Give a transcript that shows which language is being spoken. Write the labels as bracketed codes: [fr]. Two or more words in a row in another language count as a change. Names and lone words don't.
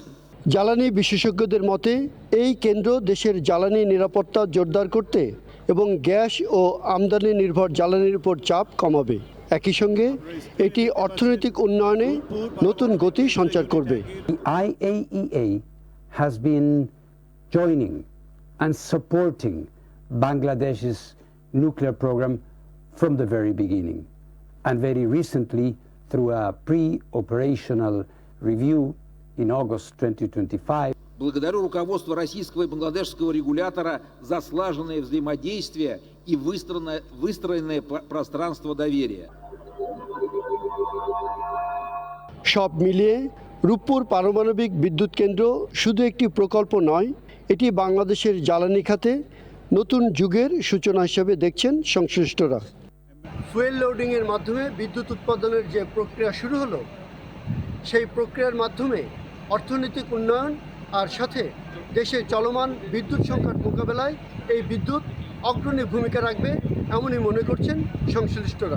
[bn] জ্বালানি বিশেষজ্ঞদের মতে এই কেন্দ্র দেশের জ্বালানি নিরাপত্তা জোরদার করতে এবং গ্যাস ও আমদানি নির্ভর জ্বালানির উপর চাপ কমাবে। একই সঙ্গে এটি অর্থনৈতিক উন্নয়নে নতুন গতি সঞ্চার করবে। [en] IAEA has been joining and supporting Bangladesh's nuclear program from the very beginning, and very recently through a pre-operational review in August 2025. [ru] Благодарю руководство российского и бангладешского регулятора за слаженное взаимодействие и выстроенное пространство доверия. [bn] সব মিলিয়ে রূপপুর পারমাণবিক বিদ্যুৎ কেন্দ্র শুধু একটি প্রকল্প নয়, এটি বাংলাদেশের জ্বালানি খাতে নতুন যুগের সূচনা হিসেবে দেখছেন সংশ্লিষ্টরা। [en] fuel loading [bn] মাধ্যমে বিদ্যুৎ উৎপাদনের যে প্রক্রিয়া শুরু হলো, সেই প্রক্রিয়ার মাধ্যমে অর্থনৈতিক উন্নয়ন আর সাথে দেশে চলমান বিদ্যুৎ সংকট মোকাবেলায় এই বিদ্যুৎ অগ্রণী ভূমিকা রাখবে এমনই মনে করছেন সংশ্লিষ্টরা।